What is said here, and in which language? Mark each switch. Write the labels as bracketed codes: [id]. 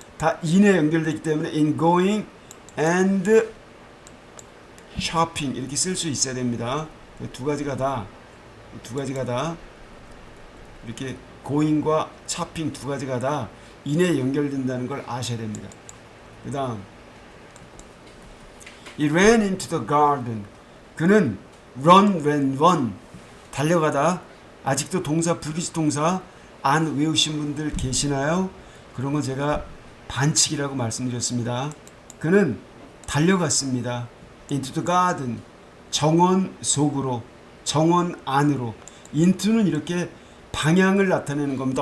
[ko] 다 in에 연결되기 때문에 [en] in going and chopping [ko] 이렇게 쓸 수 있어야 됩니다. 두 가지가 다 이렇게 going과 chopping 두 가지가 다 in에 연결된다는 걸 아셔야 됩니다. 그 다음 [en] He ran into the garden. [ko] 그는 run 달려가다. 아직도 동사 불규칙 동사 안 외우신 분들 계시나요? 그런 건 제가 반칙이라고 말씀드렸습니다. 그는 달려갔습니다. [en] into the garden [ko] 정원 속으로 정원 안으로 into는 이렇게 방향을 나타내는 겁니다.